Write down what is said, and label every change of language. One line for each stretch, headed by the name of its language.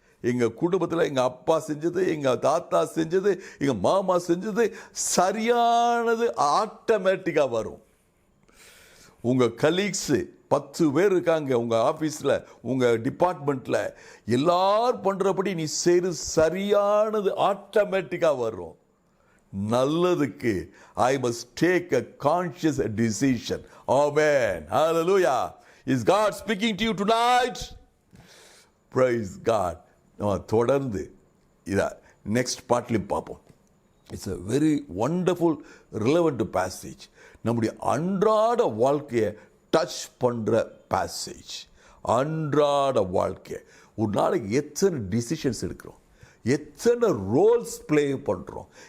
Tamil: எங்க குடும்பத்தில் எங்க அப்பா செஞ்சது, எங்க தாத்தா செஞ்சது, எங்க மாமா செஞ்சது சரியானது ஆட்டோமேட்டிக்கா வரும். உங்க கலீக்ஸ் 10 பேர் இருக்காங்க உங்க ஆபீஸ்ல, உங்க டிபார்ட்மெண்ட்ல, எல்லாரும் பண்றபடி நீ செய்யறது சரியானது ஆட்டோமேட்டிக்கா வரும்.
English: நல்லதுக்கு I must take a conscious decision. Amen. Hallelujah. Is God speaking to you tonight? Praise God.
Tamil: நம்ம தொடர்ந்து இதை நெக்ஸ்ட் பார்ட்லையும் பார்ப்போம்.
English: It's a very wonderful relevant passage.
Tamil: நம்முடைய அன்றாட வாழ்க்கையை டச் பண்ணுற பேசேஜ். அன்றாட வாழ்க்கை, ஒரு நாளைக்கு எத்தனை டிசிஷன்ஸ் எடுக்கிறோம், எத்தனை ரோல்ஸ் பிளே பண்ணுறோம்.